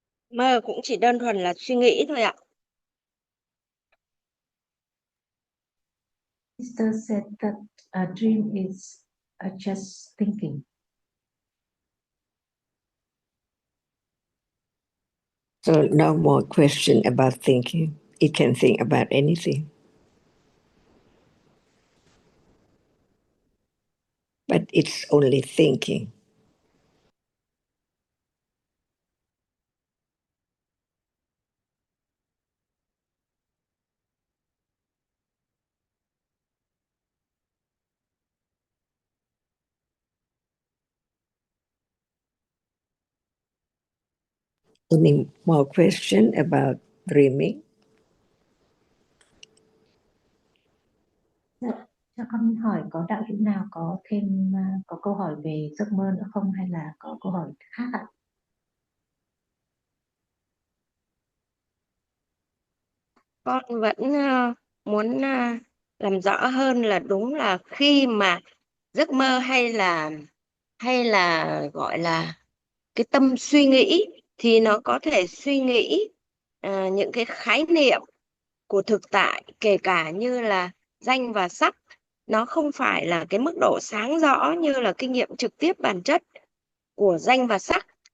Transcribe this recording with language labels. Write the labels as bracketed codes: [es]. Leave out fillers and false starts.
[vi] Mơ cũng chỉ đơn thuần là suy nghĩ thôi ạ. [en] Sister said that a dream is just thinking. So no more question about thinking. It can think about anything. but it's only thinking. Any more question about dreaming? [vi] Dạ, cho con hỏi có đạo hữu nào có thêm có câu hỏi về giấc mơ nữa không hay là có câu hỏi khác ạ? Con vẫn muốn làm rõ hơn là đúng là khi mà giấc mơ hay là gọi là cái tâm suy nghĩ thì nó có thể suy nghĩ những cái khái niệm của thực tại, kể cả như là danh và sắc, nó không phải là cái mức độ sáng rõ như là kinh nghiệm trực tiếp bản chất của danh và sắc.